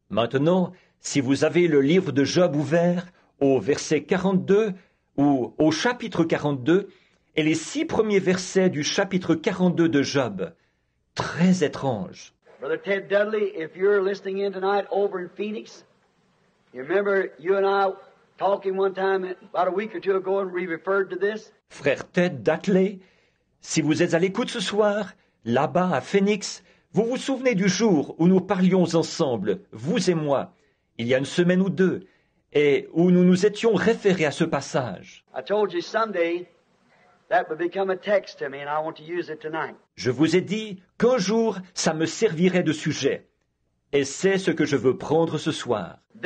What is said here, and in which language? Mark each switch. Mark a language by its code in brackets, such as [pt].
[fr] Maintenant, si vous avez le livre de Job ouvert, au verset 42, ou au chapitre 42, et les 6 premiers versets du chapitre 42 de Job, très étrange. [en] Brother Ted Dudley, if you're listening in tonight over in Phoenix, you remember you and I talking one time about a week or two ago and we referred to this? [fr] Frère Ted Dudley, si vous êtes à l'écoute ce soir, là-bas à Phoenix, vous vous souvenez du jour où nous parlions ensemble, vous et moi, il y a une semaine ou deux, et où nous nous étions référés à ce passage. [en] I told you someday that would become a text to me and I want to use it tonight. [fr] Je vous ai dit qu'un jour, ça me servirait de sujet. Et c'est ce que je veux prendre ce soir.